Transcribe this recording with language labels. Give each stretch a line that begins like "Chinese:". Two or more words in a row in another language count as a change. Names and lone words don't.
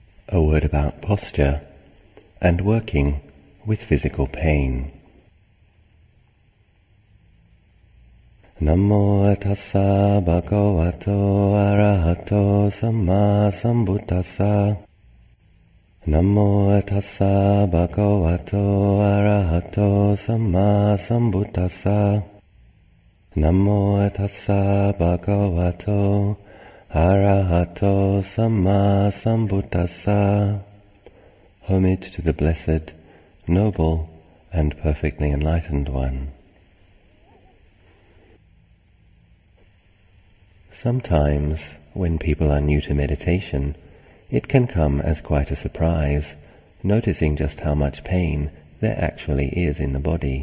English: A word about posture and working with physical pain.
Pali: Namo tassa bhagavato arahato samma sambuddhassa. Namo tassa bhagavato arahato samma sambuddhassa. Namo tassa bhagavato arahato samma sambuddhassa.
English: Homage to the Blessed, Noble, and Perfectly Enlightened One. Sometimes, when people are new to meditation, it can come as quite a surprise, noticing just how much pain there actually is in the body.